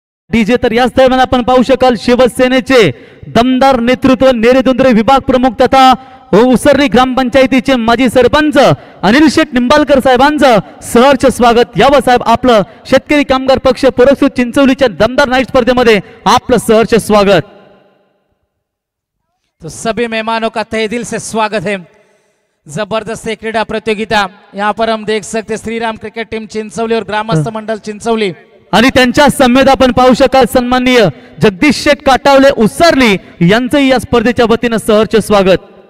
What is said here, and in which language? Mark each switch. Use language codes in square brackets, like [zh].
[mr] DJ तर याच दरम्यान आपण पाहू शकाल शिवसेनेचे दमदार नेतृत्व नेरेदुंद्रे विभाग प्रमुख तथा उसरली ग्रामपंचायतीचे माजी सरपंच अनिल शेठ निंबाळकर साहेबांचं सहर्ष स्वागत। यावं साहेब, आपलं शेतकरी कामगार पक्ष पुरस्कृत चिंचवलीच्या दमदार नाईट स्पर्धेमध्ये आपलं सहर्ष स्वागत। [hi] तो सभी मेहमानों का तहे दिल से स्वागत है। जबरदस्त क्रीडा प्रतियोगिता यहाँ पर हम देख सकते श्रीराम क्रिकेट टीम चिंचवली और ग्रामस्थ मंडल चिंचवली [mr] आणि त्यांच्या समेत आपण पाहू शकाल सन्माननीय जगदीश शेठ काटावले उसरली यांचंही या स्पर्धेच्या वतीनं सहर्ष स्वागत।